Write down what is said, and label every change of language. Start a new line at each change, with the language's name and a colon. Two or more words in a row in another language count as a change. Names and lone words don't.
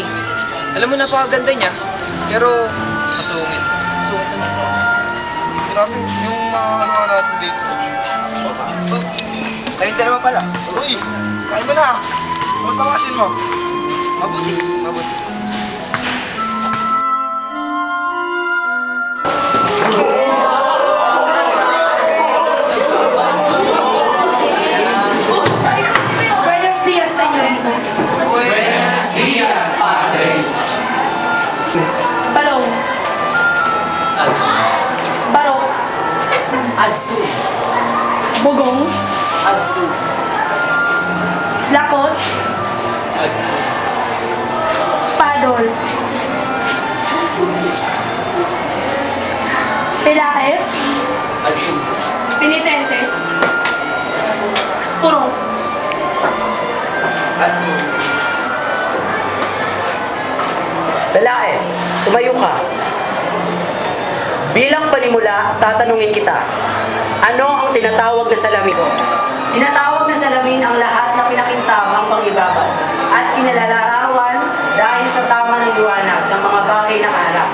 Filipino: Alam mo, napakaganda niya, pero masungit. Masungit naman. Grabe, yung mga ano natin dito. Ayun, dalawa pala. Uy, kain mo na. Kamusta ang asin mo? Mabuti, mabuti.
Spanish: Buenos días, señorita. Buenos días, padre.
Filipino: Balong. Atsu. Barok. Atsu. Bugong. Atsu. Lakot. Atsu. Padol. Pilaes. Atsu. Pinitente. Purot. Atsu. Balaes, tumayo ka. Bilang panimula, tatanungin kita. Ano ang tinatawag na salamin ko? Tinatawag na salamin ang lahat na pinakintamang pang-ibabaw at kinalalarawan dahil sa tama ng liwanag ng mga bagay na kaharap.